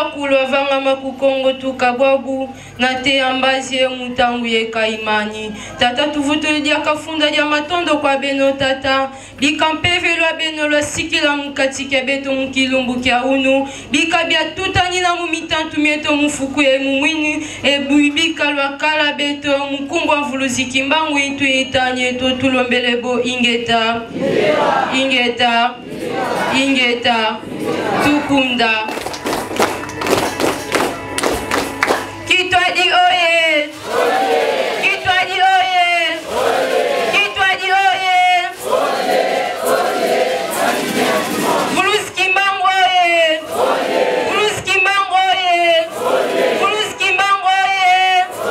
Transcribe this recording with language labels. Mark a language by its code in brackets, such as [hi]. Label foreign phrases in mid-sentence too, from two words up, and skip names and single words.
[kg] kulwa vangama kukongo tukabwabu na te ambazie mutangu ye kaimani tata tuvutuli dia kafunda dia matondo kwa beno tata bika mpeve lwa beno lwa sikila mukati kia beto mukilumbu kia unu bika bia tutani na mumitantu mieto mufuku ye mumwini bika lwa kala beto mukumbwa mvuluziki mbangu itu itanye to tulombelebo ingeta Ingeta Tukunda Kitwadi oye Kitwadi oye Kitwadi oye Bruce Kimbangu oye Bruce Kimbangu oye Bruce Kimbangu oye